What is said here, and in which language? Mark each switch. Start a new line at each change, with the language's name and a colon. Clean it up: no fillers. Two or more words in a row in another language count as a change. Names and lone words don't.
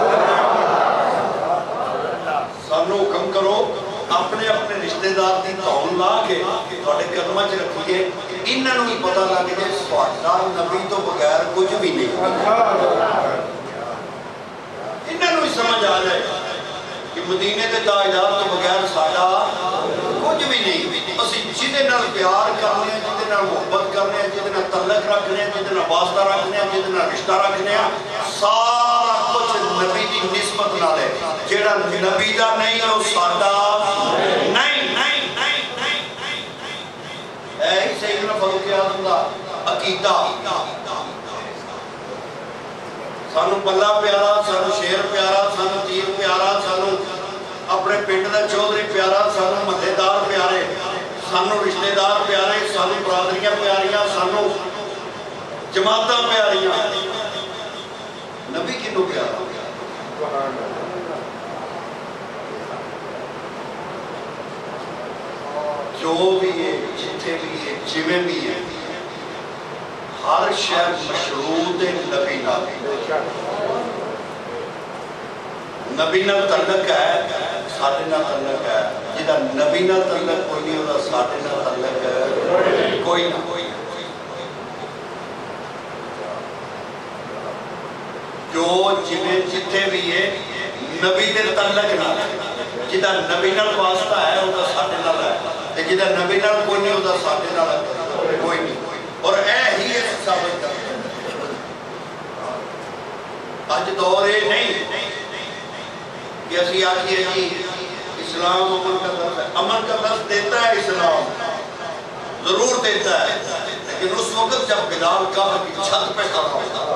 Punjabi: سانو حکم کرو اپنے اپنے رشتے دار کی دھون لا کے تھوڑے قدموں چ رکھیے، انہوں بھی پتہ لگ جائے ساڈا نبی تو بغیر کچھ بھی نہیں، انہوں بھی سمجھ آ جائے کہ مدینے کے تاجدار تو بغیر ساڈا کچھ بھی نہیں۔ اسی جہدے نال پیار کرنے ہیں، جہدے نال محبت کرنے ہیں، جہدے نال تعلق رکھنے ہیں، جہدے نال واسطہ رکھنے ہیں، جہدے نال رشتہ رکھنے ہیں، سارا کچھ نبی دی نسبت نال ہے۔ جیڑا نبی دا نہیں ہے وہ ساڈا نہیں۔ اے سیدنا فاروق اعظم دا عقیدہ سانو بلہ پیارا، سانو شیر پیارا، سانو تیر پیارا، سانو اپنے پنڈ دا چودھری پیارا، سانو محلے دار پیارے، سانو رشتے دار پیارے، سانو برادریاں پیاریاں، سانو جماعتاں پیاریاں، نبی کنوں پیارا؟ جو بھی ہے، جتھے بھی ہے، جویں بھی ہے، ہر شے مشروط نبی نال، نبی نال تعلق ہے، ساڈے نال تعلق ہے، جہاں نبی نال تعلق کوئی نہیں ہوتا ساڈے نال تعلق ہے کوئی نہ کوئی۔ جو جویں جتھے بھی ہے نبی دے تعلق نال، جہاں نبی نال واسطہ ہے وہ ساڈے نال ہے، جہاں نبی نال کوئی نہیں ہوتا ساڈے نال کوئی نہیں۔
Urdu: اور اے ہی ثابت کرتا ہے اج دور یہ نہیں کہ
Punjabi: اسی آکھیے جی
Urdu: اسلام امن کا درس ہے، امن کا درس دیتا ہے اسلام، ضرور دیتا ہے، لیکن اس وقت جب بلال کعبہ کی چھت پہ کھڑا ہوتا